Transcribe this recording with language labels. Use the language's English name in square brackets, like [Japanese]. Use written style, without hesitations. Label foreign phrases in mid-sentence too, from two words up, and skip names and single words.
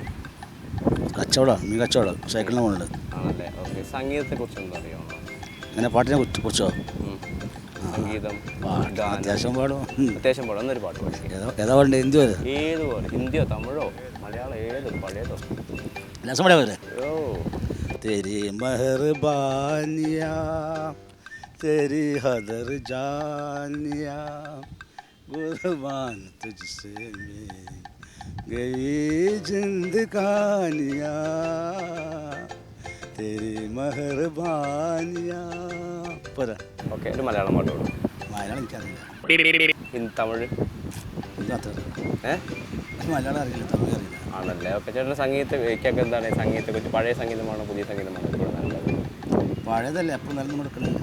[Malayalam] കച്ചവടമാണ്, മീൻ കച്ചവടം, സൈക്കിളിന് പോകുന്നുണ്ട്. ആണല്ലേ. ഓക്കെ, സംഗീതത്തെക്കുറിച്ച് എന്താ അറിയാമോ? അങ്ങനെ പാട്ടിനെ കുറിച്ചോ? സംഗീതം അത്യാവശ്യം പാടും. അത്യാവശ്യം പാടും. എന്നൊരു പാട്ട് പാടി. ഏതാ പാടേണ്ടത്? ഹിന്ദി വരെ? ഏതുപോലെ, ഹിന്ദിയോ തമിഴോ മലയാളം ഏത് പഴയതോ? രസം പാടിയാ പോലെ. ഓ, [Hindi] तेरी मेहरबानिया तेरी हदर जानिया कुर्बान तुझसे में गई जिंदगानिया तेरी मेहरबानिया. [Malayalam] പോരാ? ഓക്കെ, ഒരു മലയാളം പാട്ട് പാടും. മലയാളം എനിക്കറിയില്ല. തമിഴ് മലയാളം അറിയില്ല, തമിഴ് അറിയില്ല. ആണല്ലേ. ഓക്കെ, ചേട്ടൻ സംഗീതത്തെക്കൊക്കെ എന്താണ്? സംഗീതത്തെക്കുറിച്ച് പഴയ സംഗീതമാണോ പുതിയ സംഗീതമാണോ ഇപ്പോൾ നല്ലത്? പഴയതല്ലേ അപ്പോൾ നല്ല കൊടുക്കുന്നത്.